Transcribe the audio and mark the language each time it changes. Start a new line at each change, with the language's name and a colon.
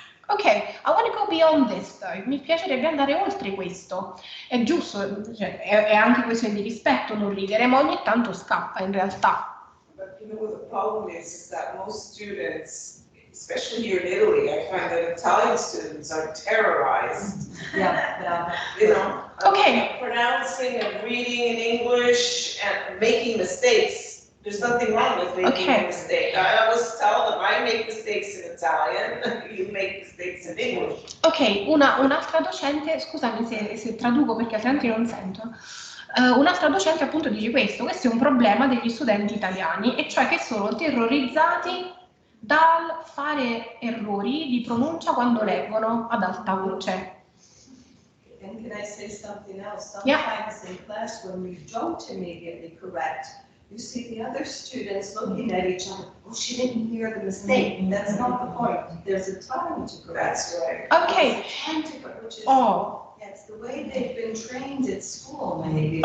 English: Ok, I want to go beyond this though.
Italian: Mi piacerebbe andare oltre questo. È giusto, cioè, è anche questione di rispetto non ridere, ma ogni tanto scappa in realtà.
English: But you know what the problem is that most students, especially here in Italy, I find that Italian students are terrorized. Yeah. You know, Okay. Pronouncing and reading in English and making mistakes. There's nothing wrong with making a mistake. I always tell them, I make mistakes in Italian, you make mistakes in English.
Italian: Ok, un'altra docente, scusami se traduco perché altrimenti non sento. Un'altra docente appunto dice questo è un problema degli studenti italiani, e cioè che sono terrorizzati dal fare errori di pronuncia quando leggono ad alta voce.
English: And can I say something else? Yeah. Sometimes in class when we don't immediately correct, you see the other students looking at each other, oh, she didn't hear the mistake. That's not the point. There's a time to correct. That's right. Ok. Which is, it's the way they've been trained at school, maybe.